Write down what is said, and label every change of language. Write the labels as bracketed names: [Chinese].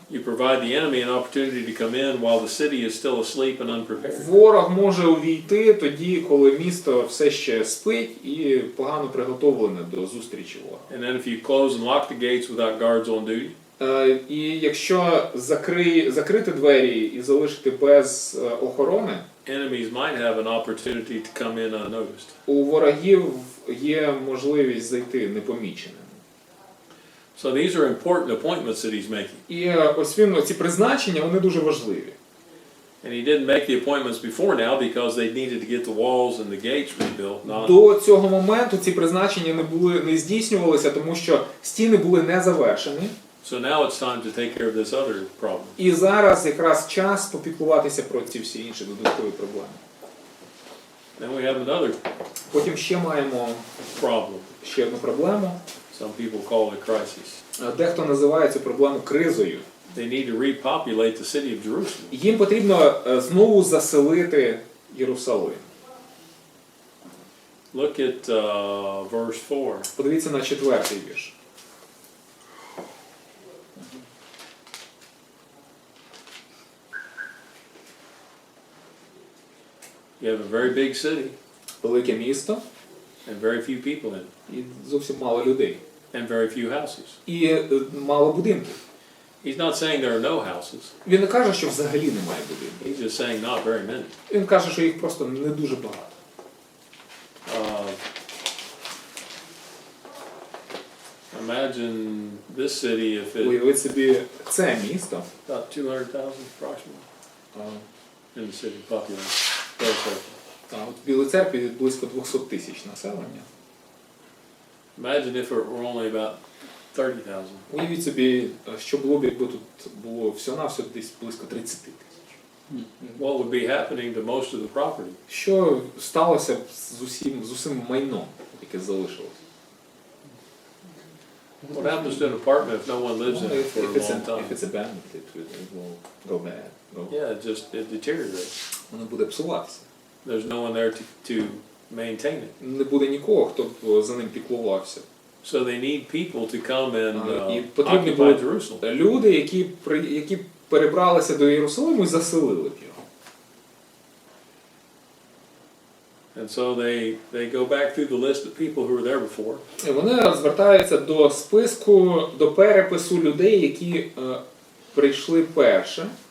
[English] you provide the enemy an opportunity to come in while the city is still asleep and unprepared. [Ukrainian] ворог може увійти тоді, коли місто все ще спить і погано приготовлене до зустрічі ворога. [English] And then if you close and lock the gates without guards on duty, [Ukrainian] І якщо закрити двері і залишити без охорони, [English] enemies might have an opportunity to come in unnoticed. [Ukrainian] у ворогів є можливість зайти непоміченими. [English] So these are important appointments that he's making. [Ukrainian] І ось ці призначення, вони дуже важливі. [English] And he didn't make the appointments before now because they needed to get the walls and the gates rebuilt. Not [Ukrainian] До цього моменту ці призначення не здійснювалися, тому що стіни були не завершені. [English] So now it's time to take care of this other problem. [Ukrainian] І зараз якраз час попіклуватися про ці всі інші додаткові проблеми. [English] Then we have another [Ukrainian] Потім ще маємо [English] problem. [Ukrainian] ще одну проблему. [English] Some people call it crisis. [Ukrainian] Дехто називає цю проблему кризою. [English] They need to repopulate the city of Jerusalem. [Ukrainian] Їм потрібно знову заселити Єрусалим. [English] Look at verse 4. [Ukrainian] Подивіться на 4-й вірш. [English] You have a very big city [Ukrainian] Велике місто [English] and very few people in it, [Ukrainian] і зовсім мало людей. [English] and very few houses. [Ukrainian] І мало будинків. [English] He's not saying there are no houses. [Ukrainian] Він не каже, що взагалі немає будинків. [English] He's just saying not very many. [Ukrainian] Він каже, що їх просто не дуже багато. [English] Imagine this city if it [Ukrainian] Уявіть собі це місто. [English] about 200,000 approximately in the city population. Very certain. [Ukrainian] От в Білій Церкві близько 200 тисяч населення. [English] Imagine if it were only about 30,000. [Ukrainian] Уявіть собі, що було б, якби тут було всього-навсього десь близько 30 тисяч. [English] What would be happening to most of the property? [Ukrainian] Що сталося б з усім майном, яке залишилось? [English] What happens to an apartment if no one lives in it for a long time? If it's abandoned, it will go bad. Yeah, it deteriorates. [Ukrainian] Воно буде псуватися. [English] There's no one there to maintain it. [Ukrainian] Не буде нікого, хто б за ним піклувався. [English] So they need people to come and [Ukrainian] І потрібні [English] occupy [Ukrainian] були [English] Jerusalem. [Ukrainian] люди, які перебралися до Єрусалиму і заселили б його. [English] And so they go back through the list of people who were there before. [Ukrainian] І вони звертаються до списку, до перепису людей, які прийшли перше.